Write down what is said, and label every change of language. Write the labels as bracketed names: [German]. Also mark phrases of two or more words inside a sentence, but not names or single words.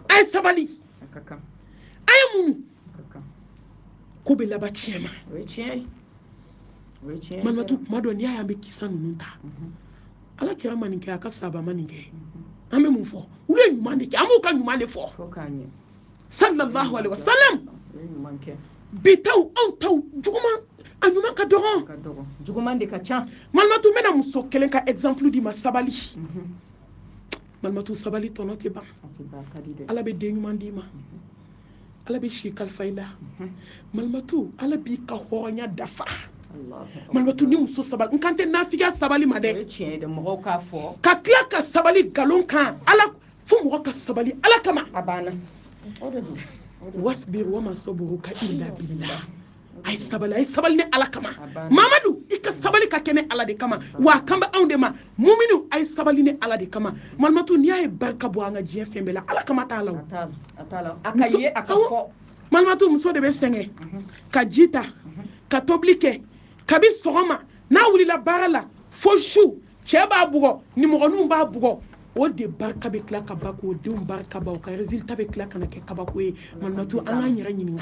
[Bambara] a ye sabali a ka kan a ye mun a ka kan ko bɛ laban tiɲɛ ma o ye tiɲɛ ye o ye tiɲɛ ye malimatu kuma dɔ n'i y'a ye an bɛ kisa ninnu ta Mhm. ala kira ma nin kɛ a ka sahaba ma nin kɛ an bɛ mun fɔ u ye ɲuman de kɛ an b'u ka ɲuman de fɔ fo k'a ɲɛ [Arabic] صلى الله عليه وسلم [Bambara] o ye ɲuman kɛ bi taw anw taw juguman a ɲuman ka dɔgɔ ka dɔgɔ juguman de ka ca malimatu n bɛna muso kelen ka exemple di ma sabali Mhm. malimatu sabali tɔnɔ tɛ ban a tɛ ban ka di dɛ ala bɛ den ɲuman d'i ma ala bɛ si kalifa i la Mhm. malimatu ala b'i ka hɔrɔnya dafa [Arabic] الله أكبر. [Bambara] malimatu ni muso sabali n kan tɛ nafigiya sabali ma o dɛ ye tiɲɛ ye dɛ mɔgɔw k'a fɔ ka tila ka sabali nkalon kan ala fo mɔgɔ ka sabali ala kama a banna o de don o de don. [Arabic] واصبر وما صبرك إلا بالله [Bambara] a ye sabali ni ala kama banna. mamadu i ka sabali ka kɛ ni ala de kama wa a kan bɛ anw de ma muminu a ye sabali ni ala de kama malimatu n'i y'a ye barika bɔ an ka diɲɛ fɛn bɛɛ la ala kama t'a la o a t'a la a t'a la a ka ye a ka fɔ malimatu muso de bɛ sɛgɛn ka ji ta ka tobili kɛ kabi sɔgɔma n'a wulila baara la fo su cɛ b'a bugɔ nimɔgɔninw b'a bugɔ o de barika bɛ tila ka ban k'o denw barika ban o ka résultat bɛ tila ka na kɛ kabako ye malimatu an k'an yɛrɛ ɲininka